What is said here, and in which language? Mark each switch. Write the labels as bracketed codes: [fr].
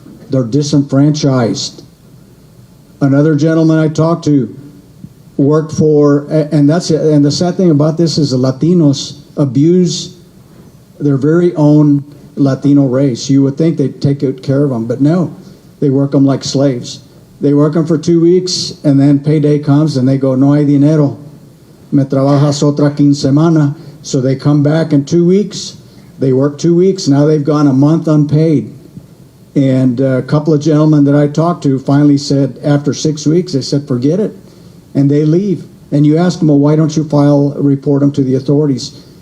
[en] They're disenfranchised. Another gentleman I talked to worked for, and that's it. And the sad thing about this is the Latinos abuse their very own Latino race. You would think they'd take good care of them, but no, they work them like slaves. They work them for 2 weeks, and then payday comes, and they go, [es] no hay dinero. Me trabajas otra quincena. [en] So they come back in 2 weeks. They work 2 weeks. Now they've gone a month unpaid. And a couple of gentlemen that I talked to finally said, after 6 weeks, they said, forget it. And they leave. And you ask them, well, why don't you report them to the authorities?